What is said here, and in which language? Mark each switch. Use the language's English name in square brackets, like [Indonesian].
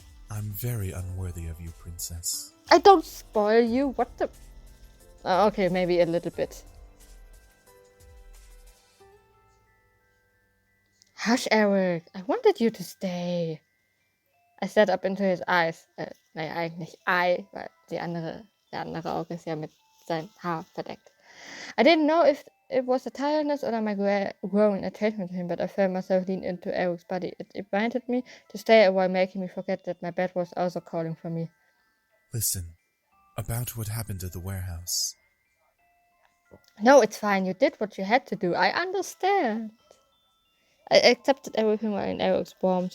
[English] I'm very unworthy of you, Princess. I don't spoil you. What the... okay, maybe a little bit. Hush, Erik. I wanted you to stay. I stared up into his eyes. [German] Naja, eigentlich Eye, weil der andere Auge ist ja mit seinem Haar verdeckt. I didn't know if [English] it was a tiredness or my growing attachment to him, but I felt myself lean into Eric's body. It invited me to stay a while, making me forget that my bed was also calling for me. Listen, about what happened at the warehouse. No, it's fine. You did what you had to do. I understand. I accepted everything in Eric's warmth.